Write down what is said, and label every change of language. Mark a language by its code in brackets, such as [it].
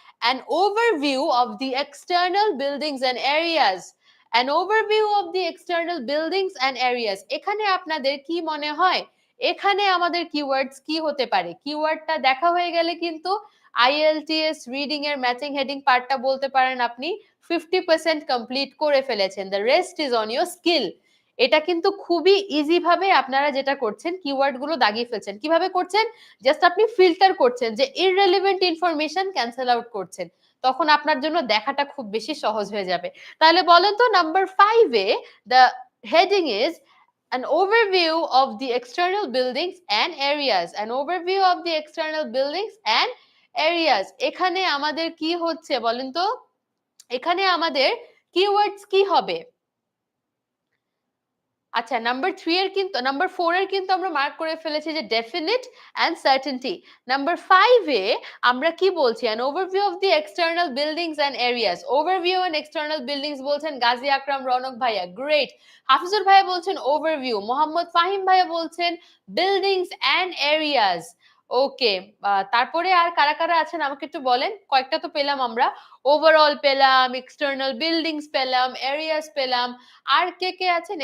[en] An overview of the external buildings and areas. An overview of the external buildings and areas. [bn] এখানে আপনাদের কি মনে হয়? এখানে আমাদের কিওয়ার্ডস কি হতে পারে? কিওয়ার্ডটা দেখা হয়ে গেলে কিন্তু IELTS রিডিং এর ম্যাচিং হেডিং পার্টটা বলতে পারেন আপনি 50% কমপ্লিট করে ফেলেছেন। [en] The rest is on your skill. [bn] এটা কিন্তু খুবই ইজি ভাবে আপনারা যেটা করছেন, কিওয়ার্ড গুলো দাগিয়ে ফেলছেন। কিভাবে করছেন? জাস্ট আপনি ফিল্টার করছেন যে ইররেলেভেন্ট ইনফরমেশন ক্যান্সেল আউট করছেন, তখন আপনার জন্য দেখাটা খুব বেশি সহজ হয়ে যাবে। তাহলে বলেন তো number 5 A [en] The heading is an overview of the external buildings and areas, an overview of the external buildings and areas. [bn] এখানে আমাদের কি হচ্ছে বলেন তো? এখানে আমাদের কিওয়ার্ডস কি হবে? আচ্ছা, নাম্বার 3 এর কিন্তু নাম্বার 4 এর কিন্তু আমরা মার্ক করে ফেলেছি যে ডেফিনিট এন্ড সার্টেনটি। নাম্বার 5 এ আমরা কি বলছি? [en] an overview of the external buildings and areas. overview and external buildings [bn] বলছেন গাজী আকরাম রনক ভাইয়া, গ্রেট। হাফিজুর ভাইয়া বলছেন ওভারভিউ, মোহাম্মদ ফাহিম ভাইয়া বলছেন বিল্ডিংস এন্ড এরিয়াস। ওকে, তারপরে আর কারা কারা আছেন আমাকে একটু বলেন। কয়েকটা তো পেলাম আমরা, ওভারঅল পেলাম, এক্সটার্নাল বিল্ডিংস পেলাম, এরিয়াস পেলাম। আর কে কে আছেন?